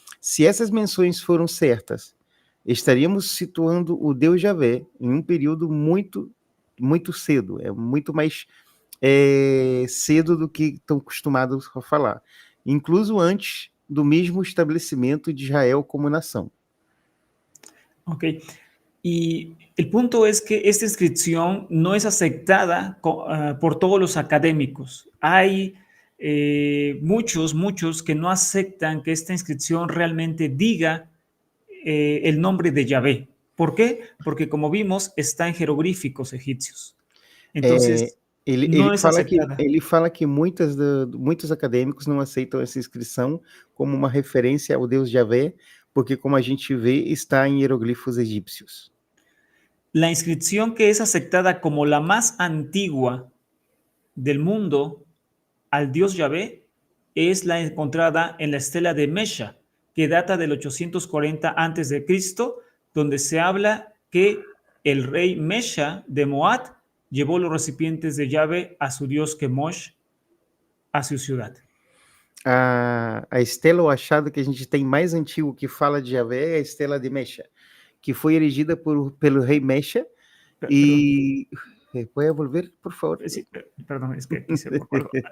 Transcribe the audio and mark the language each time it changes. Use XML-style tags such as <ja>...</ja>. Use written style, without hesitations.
<pt>Se essas menções foram certas, estaríamos situando o Deus Javé em um período muito, muito cedo, muito mais cedo do que estão acostumados a falar, incluso antes do mesmo estabelecimento de Israel como nação. Ok.</pt> <es>Y el punto es que esta inscripción no es aceptada por todos los académicos. Hay muchos que no aceptan que esta inscripción realmente diga el nombre de Yahvé. ¿Por qué? Porque como vimos, está en jeroglíficos egipcios. Entonces, no es aceptada.</es> <pt>Ele fala que muitos acadêmicos não aceitam essa inscrição como uma referência ao Deus Javé, porque, como a gente vê, está em hieroglifos egípcios.</pt> <es>La inscripción que es aceptada como la más antigua del mundo al dios Yahvé es la encontrada en la estela de Mesha, que data del 840 a.C., donde se habla que el rey Mesha de Moab llevó los recipientes de Yahvé a su dios Kemosh a su ciudad.</es> <pt>A estela ou achado que a gente tem mais antigo que fala de Javé é a estela de Mesha, que foi erigida pelo rei Mesha.</pt> <es>Y ¿puede volver, por favor? Sí, perdón, es que aquí se me acuerdo.</es>